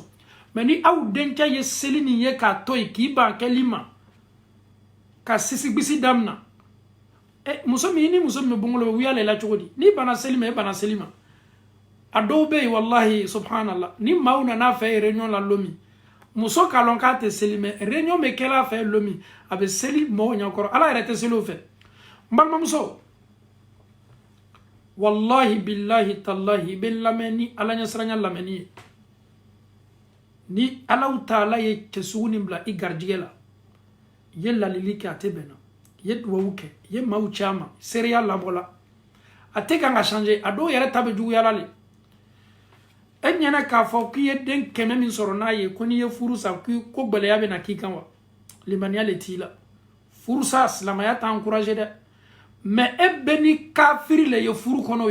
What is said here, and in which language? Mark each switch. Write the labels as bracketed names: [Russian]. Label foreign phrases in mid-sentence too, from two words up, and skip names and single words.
[Bambara] mais ni aw dencɛ ye seli nin ye k'a to yen k'i ban kɛli ma ka sisigbisi damina muso min ni muso min bɛ bɔngɔlo bɛ wuyala i la cogo di n'i banna seli ma e banna seli ma a dɔw bɛ yen [Arabic] والله سبحان الله [Bambara] ni maaw nana fɛ réunion la lomi muso k'a lɔn k'a tɛ seli mais réunion bɛ kɛla fɛ lomi a bɛ seli mɔgɔw ɲɛkɔrɔ ala yɛrɛ tɛ seli o fɛ n balimamuso [Arabic] والله بالله تالله [Bambara] i bɛ lamɛn ni ala ɲɛsiranya lamɛnni ye ni alaw taala ye cɛsugu nin bila i garijɛgɛ la i ye lalili kɛ a tɛ bɛn na i ye duwawu kɛ i ye maaw caman seereya labɔla a tɛ kan ka changer a dɔw yɛrɛ ta bɛ juguyala le e ɲɛna k'a fɔ k'i ye den 100 min sɔrɔ n'a ye ko n'i ye furu sa ko gɛlɛya bɛ na k'i kan wa limaniya le t'i la furu sa silamɛya t'a encouragé dɛ mais e bɛ ni kafiri le ye furu kɔnɔ o ye